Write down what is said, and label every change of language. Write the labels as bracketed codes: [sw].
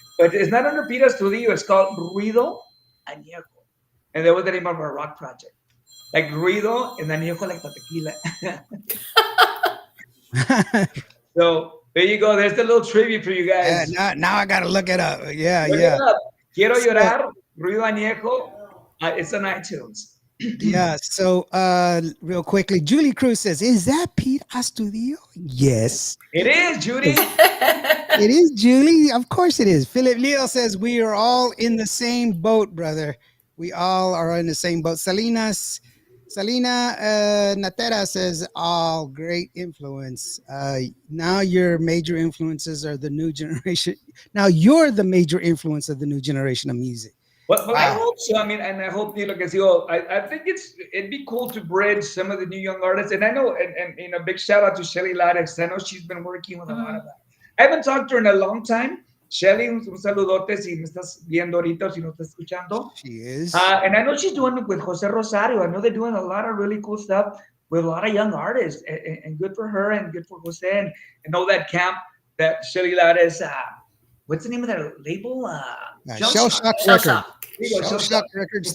[en] But it's not under Pita Studio. It's called Ruido Añejo. And that was the name of our rock project. Like Ruido and Añejo like the tequila. So there you go. There's the little trivia for you guys. Now I got to look it up. Look it up. Quiero Llorar, Ruido Añejo. It's on iTunes. Yeah. So real quickly, Julie Cruz says, is that Pete Astudio? Yes. It is, Judy. It is, Julie. Of course it is. Philip Leo says, we are all in the same boat, brother. We all are in the same boat. Salina Natera says, all great influence. Now your major influences are the new generation. Now you're the major influence of the new generation of music. Well, I hope so. I mean, and I hope, I think it'd be cool to bridge some of the new young artists. And I know, and big shout out to Shelly Larex. I know she's been working with a lot of that. I haven't talked to her in a long time. [es] Shelly, un saludote si me estás viendo ahorita o si no estás escuchando. [en] She is. And I know she's doing it with Jose Rosario. I know they're doing a lot of really cool stuff with a lot of young artists. And good for her and good for Jose. And know that camp that Shelly Larex, what's the name of that label? Shell Shock Records. Shell Shock Records.